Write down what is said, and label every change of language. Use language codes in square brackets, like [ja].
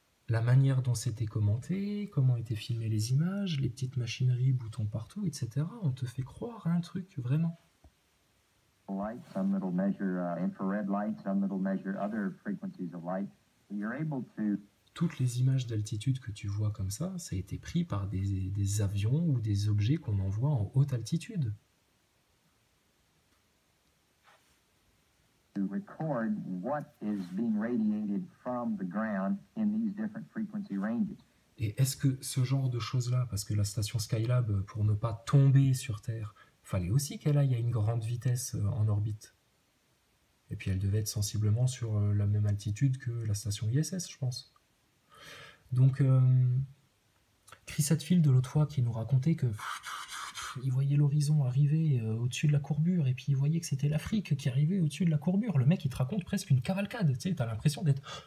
[fr] La manière dont c'était commenté, comment étaient filmées les images, les petites machineries, boutons partout, etc. On te fait croire à un truc, vraiment. [en] Light, some that'll measure infrared light, some that'll measure other frequencies of light. You're able to... [fr] Toutes les images d'altitude que tu vois comme ça a été pris par des avions ou des objets qu'on envoie en haute altitude. [en] To record what is being radiated from the ground in these different frequency ranges. [fr] Et est-ce que ce genre de choses-là, parce que la station Skylab, pour ne pas tomber sur Terre, fallait aussi qu'elle aille à une grande vitesse en orbite. Et puis elle devait être sensiblement sur la même altitude que la station ISS, je pense. Donc, Chris Hadfield de l'autre fois qui nous racontait que il voyait l'horizon arriver au-dessus de la courbure, et puis il voyait que c'était l'Afrique qui arrivait au-dessus de la courbure. Le mec, il te raconte presque une cavalcade, tu sais, t'as l'impression d'être...